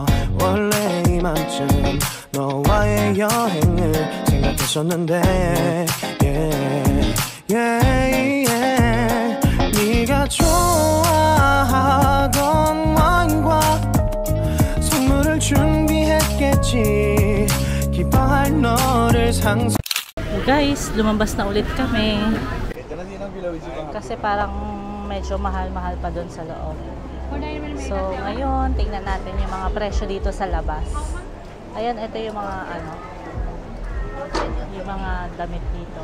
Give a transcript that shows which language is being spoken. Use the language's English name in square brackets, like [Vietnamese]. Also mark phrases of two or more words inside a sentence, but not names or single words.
[Korean] 원래 이맘쯤 너와의 여행을 생각했었는데 네가 좋아하던 와인과 선물을 준비했겠지. 기뻐할 너를 상상. [Filipino] Guys, lumabas na ulit kami. Kasi parang medyo mahal-mahal pa doon sa loob. So, ngayon, tingnan natin yung mga presyo dito sa labas. Ayan, ito yung mga yung mga damit dito.